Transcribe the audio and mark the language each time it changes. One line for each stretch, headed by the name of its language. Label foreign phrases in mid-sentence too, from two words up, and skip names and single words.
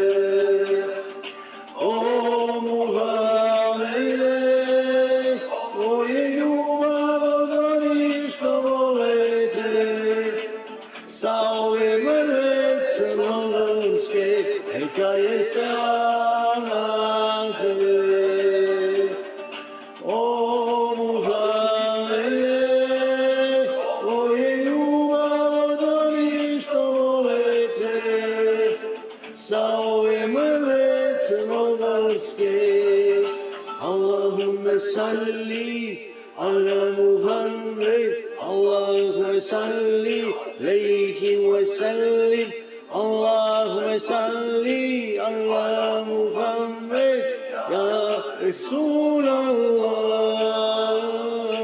Bosnian: O Muhammede, tvoje ljubav odani što volete, sa ove mrve crnogorske, neka je selam na tebe. O Muhammede, tvoje ljubav odani što volete, sa ove mrve crnogorske.
Arabic: اللهم صل على محمد، اللهم صل عليه وسلم، اللهم صل على محمد، يا رسول الله.